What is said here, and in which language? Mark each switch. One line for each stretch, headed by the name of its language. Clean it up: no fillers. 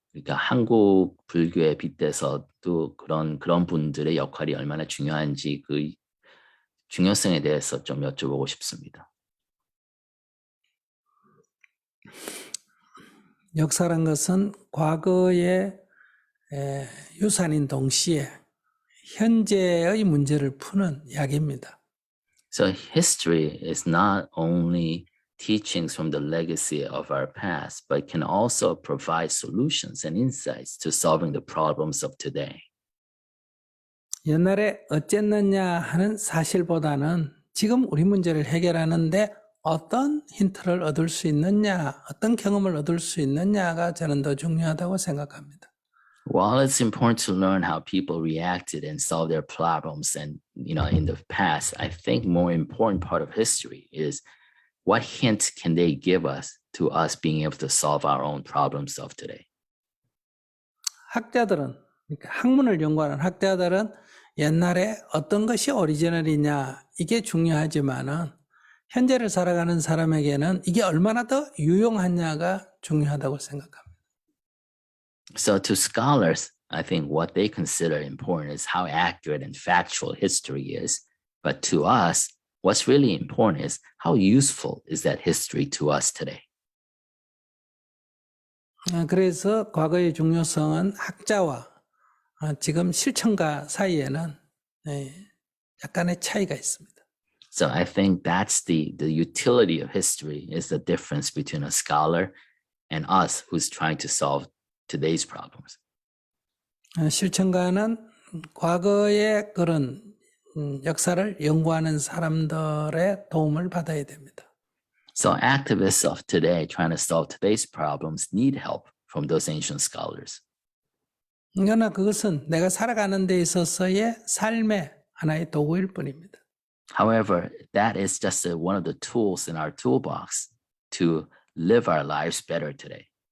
Korean: 그러니까 한국 불교에 빗대서도 그런 분들의 역할이 얼마나 중요한지 그 중요성에 대해서 좀 여쭤보고 싶습니다. 역사란 것은 과거의 유산인 동시에 현재의 문제를 푸는 약입니다.
English: So history is not only teachings from the legacy of our past, but can also provide solutions and insights to solving the problems of today.
Korean: 옛날에 어쨌느냐 하는 사실보다는 지금 우리 문제를 해결하는데 어떤 힌트를 얻을 수 있느냐, 어떤 경험을 얻을 수 있느냐가 저는 더 중요하다고 생각합니다.
English: While it's important to learn how people reacted and solved their problems and in the past, I think more important part of history is what hint can they give us to us being able to solve our own problems of today.
Korean: 학자들은, 그러니까 학문을 연구하는 학자들은 옛날에 어떤 것이 오리지널이냐 이게 중요하지만은 현재를 살아가는 사람에게는 이게 얼마나 더 유용하냐가 중요하다고 생각합니다.
English: So to scholars, I think what they consider important is how accurate and factual history is. But to us, what's really important is how useful is that history to us today.
Korean: 그래서 과거의 중요성은 학자와 지금 실천가 사이에는 약간의 차이가 있습니다.
English: So I think that's the utility of history is the difference between a scholar and us who's trying to solve today's problems.
Korean: 실천가는 과거의 그런 역사를 연구하는 사람들의 도움을 받아야 됩니다.
English: So activists of today trying to solve today's problems need help from those ancient scholars.
Korean: 그러나 그것은 내가 살아가는 데 있어서의 삶의 하나의 도구일 뿐입니다.
English: However, that is just one of the tools in our toolbox to live our lives better today.